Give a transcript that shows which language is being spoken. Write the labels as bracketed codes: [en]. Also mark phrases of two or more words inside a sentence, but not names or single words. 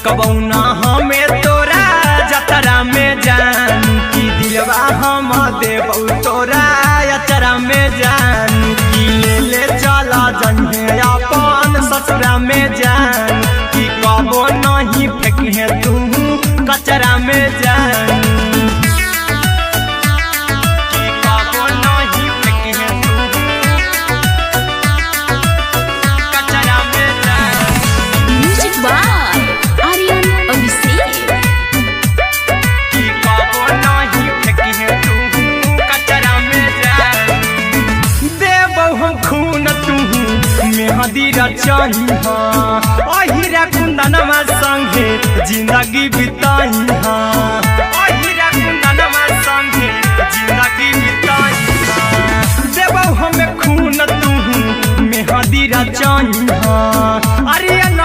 [mag] कबू ना हमें तोरा जतरा में जानू की दिलवा हम देबौ तोरा अचरा में जान की ले चला जन्हे अपन ससुरा में जान की कबो नहीं फेंकी तू कचरा में जान की कबो नहीं फेंकी तू कचरा में जान [en] म्यूजिक बाय आर्यन अभिषेक [mag] की कबो नहीं फेंकी तू कचरा में जान देबौ हम खून तू मेहदी रचाही अहिरा कुंदनमा संगे जिंदगी बिताई अहिरा कुंदनमा संगे जिंदगी बिताई देबौ हमें खून तू मेहदी रचाही आर्यन